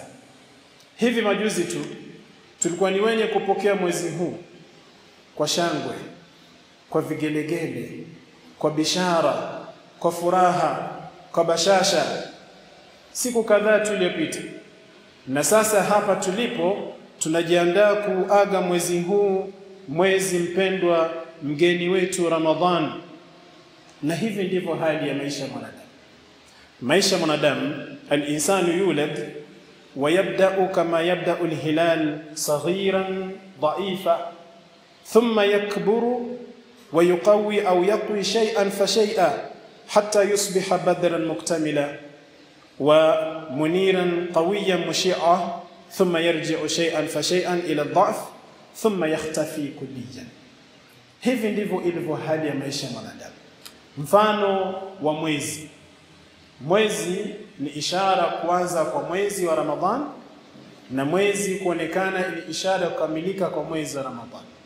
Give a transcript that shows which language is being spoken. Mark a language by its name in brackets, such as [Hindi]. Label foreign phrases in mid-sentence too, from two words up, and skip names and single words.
[Swahili] Hivi majuzi tu tulikuwa ni wenye kupokea mwezi huu kwa shangwe, kwa vigelegele, kwa bishara, kwa furaha, kwa bashasha siku kadhaa tuliyopita. Na sasa hapa tulipo tunajiandaa kuaga mwezi huu, mwezi mpendwa, mgeni wetu Ramadhan. Na hivi ndivyo hali ya maisha ya mwanadamu. Maisha ya mwanadamu, [Arabic] الإنسان يولد ويبدأ كما يبدأ الهلال صغيرا ضعيفا ثم يكبر ويقوي أو يقوى شيئا فشيئا حتى يصبح بدرا مكتملا ومنيرا قويا مشعا ثم يرجع شيئا فشيئا إلى الضعف ثم يختفي كليا. [Swahili] Hivi ndivyo ilivyo hali ya maisha ya mwanadamu. Mfano wa mwezi. Mwezi ni ishara kuanza kwa mwezi wa Ramadhan, na mwezi kuonekana ni ishara kukamilika kwa mwezi wa Ramadhan.